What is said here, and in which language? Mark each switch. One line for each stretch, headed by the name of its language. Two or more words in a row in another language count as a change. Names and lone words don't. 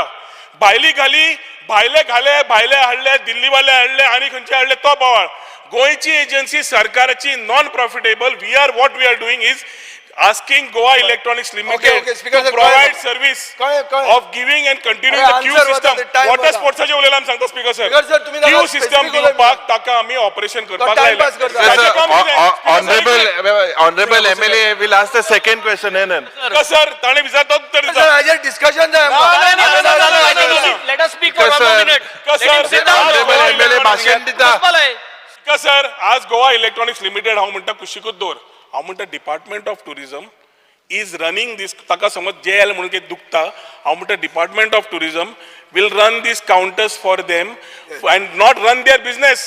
Konkani: भायली घाली, भायले घाले, भायले हाडले, दिल्लीवाले हाडले आणि खंयचे हाडले तो बोवाळ. गोंयची एजन्सी सरकाराची
English: non profitable. we are what we are doing is asking Goa Electronics Limited to provide service of giving and continuing the queue system. Water sports
Konkani: चे उलयला आमी सांगता स्पीकर सर.
English: queue system
Konkani: दिवपाक ताका आमी ऑपरेशन करपाक लायला.
English: Honorable MLA will ask the second question.
Konkani: सर, ताणे विचारता उत्तर दिता. सर, हाजेर डिस्कशन जाय.
English: Let us speak for 1 more minute. Honorable MLA
Konkani: भाषण दिता. सर, आज गोवा इलेक्ट्रॉनिक्स लिमिटेड हांव म्हणटा कुशीकूच दवर. हांव म्हणटा
English: department of tourism is running this.
Konkani: ताका समज जेल म्हणून कितें दुखता, हांव म्हणटा
English: department of tourism will run these counters for them and not run their business.